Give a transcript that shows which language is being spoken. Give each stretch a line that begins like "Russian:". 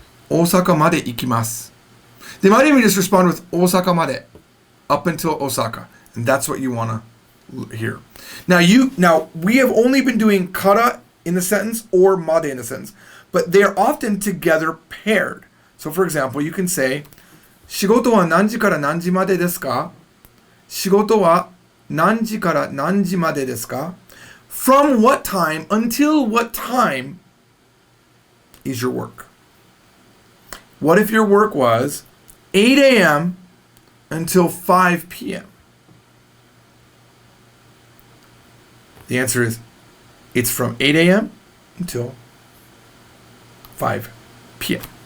Japanese: Osaka made ikimasu.
English: They might even just respond with Osaka made, up until Osaka, and that's what you want to hear. Now we have only been doing kara in the sentence or made in the sentence, but they are often together paired.
Japanese: So, for example, you can say, 仕事は何時から何時までですか? 仕事は何時から何時までですか?
English: From what time until what time is your work? What if your work was 8 a.m. until 5 p.m.? The answer is, it's from 8 a.m. until 5 p.m.